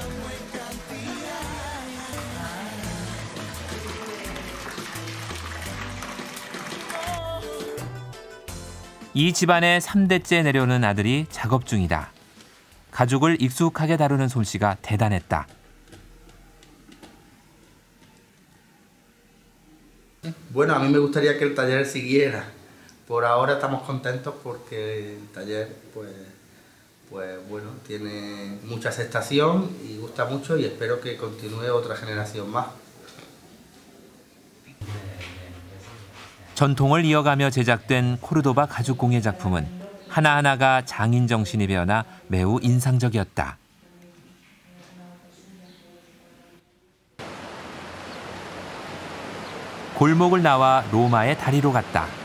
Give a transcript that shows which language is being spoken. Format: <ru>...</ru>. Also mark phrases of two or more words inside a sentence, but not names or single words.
<ko>이 집안의 3대째 내려오는 아들이 작업 중이다. 가죽을 익숙하게 다루는 솜씨가 대단했다.</ko> <es>Bueno, a mí me gustaría que el taller siguiera. Por ahora estamos contentos porque el taller pues bueno, tiene mucha aceptación y gusta mucho y espero que continúe otra generación más.</es> <ko>전통을 이어가며 제작된 코르도바 가죽 공예 작품은 하나하나가 장인 정신이 배어나 매우 인상적이었다. 골목을 나와 로마의 다리로 갔다.</ko>